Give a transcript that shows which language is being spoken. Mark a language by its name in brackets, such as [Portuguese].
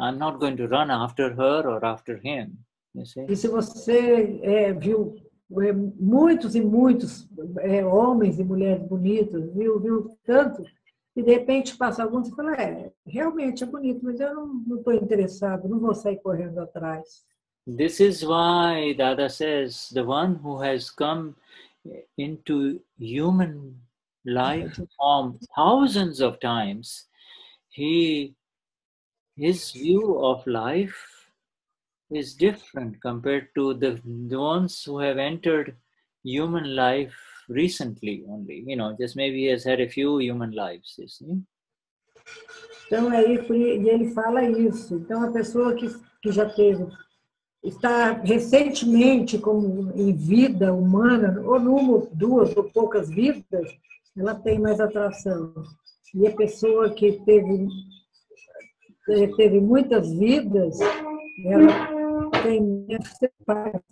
[English] I'm not going to run after her or after him. You see? [Portuguese] E se você viu muitos e muitos homens e mulheres bonitos, viu tanto, e de repente passa alguns e fala, realmente é bonito, mas eu não estou interessado, não vou sair correndo atrás. [English] This is why Dada says, the one who has come into human life form thousands of times, his view of life is different compared to the ones who have entered human life recently only. You know, just maybe he has had a few human lives, you see. [Portuguese] Então, ele fala isso. Então, a pessoa que já está recentemente como em vida humana, ou numa, duas ou poucas vidas, ela tem mais atração. E a pessoa que teve muitas vidas, ela tem menos separação.